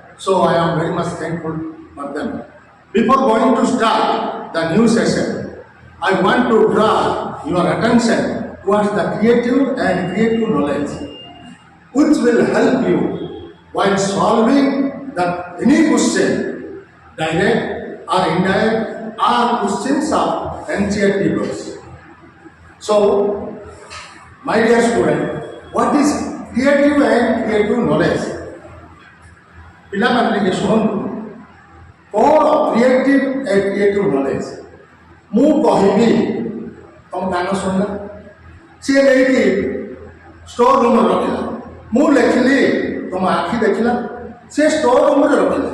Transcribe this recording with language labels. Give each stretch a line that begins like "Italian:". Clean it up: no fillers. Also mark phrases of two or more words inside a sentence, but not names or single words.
English: So I am very much thankful for them. Before going to start the new session, I want to draw your attention towards the creative and creative knowledge, which will help you while solving any question, direct or indirect, or questions of NCERT books. So, my dear student, what is creative and creative knowledge?
Odia: पिलाମାନେ ଟିକେ ଶୁଣନ୍ତୁ କ'ଣ
English: creative and creative knowledge.
Odia: ମୁଁ କହିବି ତମ କାନ ଶୁଣିଲା, ସିଏ ନେଇକି ଷ୍ଟୋର ରୁମ୍ରେ ରଖିଲା, ମୁଁ ଲେଖିଲି ତମ ଆଖି ଦେଖିଲା, ସେ ଷ୍ଟୋର ରୁମ୍ରେ ରଖିଲା।